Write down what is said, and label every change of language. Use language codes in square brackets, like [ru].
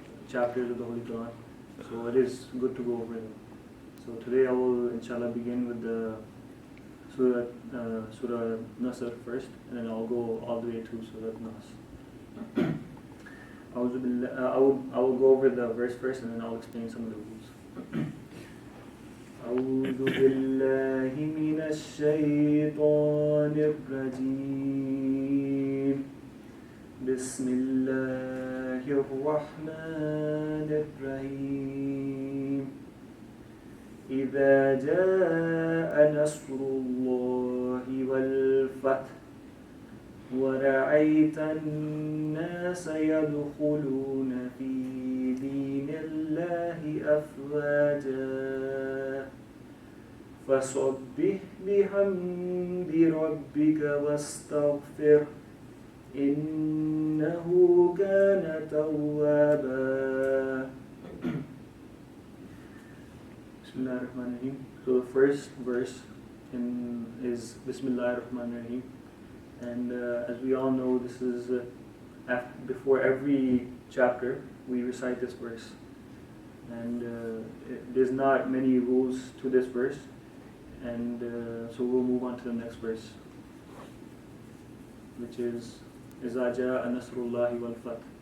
[en] chapters of the Holy Quran, so it is good to go over them. So today I will, inshallah, begin with the Surah Nasr first, and then I'll go all the way to Surah Nas. I will go over the verse first, and then I'll explain some of the rules. [ar] أعوذ بالله من الشيطان الرجيم بسم الله الرحمن الرحيم إذا جاء نصر الله والفتح ورأيت الناس يدخلون في دين الله أفواجا فسبح بحمد ربك واستغفر إنه كان توابا. Bismillahirrahmanirrahim. [en] So the first verse is Bismillahirrahmanirrahim, and as we all know, this is before every chapter we recite this verse, and there's not many rules to this verse, and so we'll move on to the next verse, which is [ar] إِذَا جَاءَ نَصْرُ اللَّهِ وَالْفَتْحُ.